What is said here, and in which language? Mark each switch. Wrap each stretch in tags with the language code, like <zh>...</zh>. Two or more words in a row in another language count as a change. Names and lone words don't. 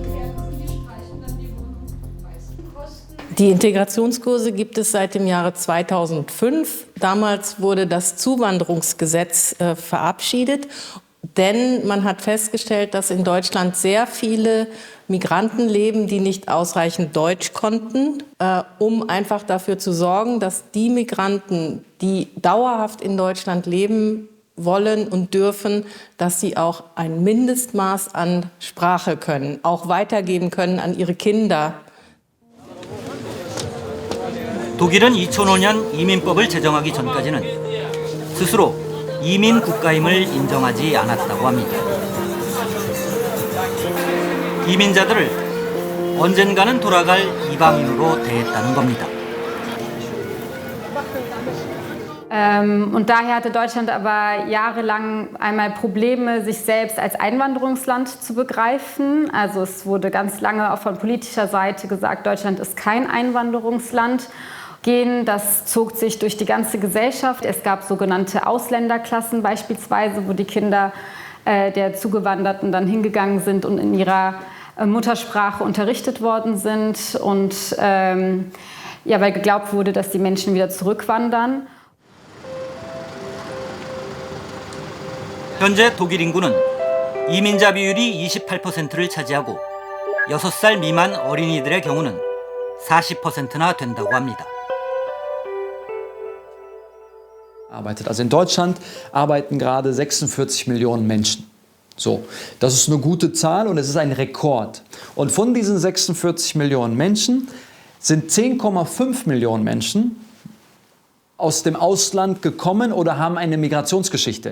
<de>Die Integrationskurse gibt es seit dem Jahre 2005. Damals wurde das Zuwanderungsgesetz verabschiedet, denn man hat festgestellt, dass in Deutschland sehr viele Migranten leben, die nicht ausreichend Deutsch konnten, um einfach dafür zu sorgen, dass die Migranten, die dauerhaft in Deutschland leben wollen und dürfen, dass sie auch ein Mindestmaß an Sprache können, auch weitergeben können an ihre Kinder.</de> <ko>독일은 2005년 이민법을 제정하기 전까지는 스스로 이민 국가임을 인정하지 않았다고 합니다. 이민자들을 언젠가는 돌아갈 이방인으로 대했다는 겁니다.</ko> <de>Und daher hatte Deutschland aber jahrelang einmal Probleme, sich selbst als Einwanderungsland zu begreifen. Also es wurde ganz lange auch von politischer Seite gesagt, Deutschland ist kein Einwanderungsland. Das zog sich durch die ganze Gesellschaft. Es gab sogenannte Ausländerklassen beispielsweise, wo die Kinder der Zugewanderten dann hingegangen sind und in ihrer Muttersprache unterrichtet worden sind. Und weil geglaubt wurde, dass die Menschen wieder zurückwandern.</de> <ko>현재 독일 인구는 이민자 비율이 28%를 차지하고 6살 미만 어린이들의 경우는 40%나 된다고 합니다.</ko> <de>Also in Deutschland arbeiten gerade 46 Millionen Menschen. So, das ist eine gute Zahl und es ist ein Rekord. Und von diesen 46 Millionen Menschen sind 10,5 Millionen Menschen aus dem Ausland gekommen oder haben eine Migrationsgeschichte.</de>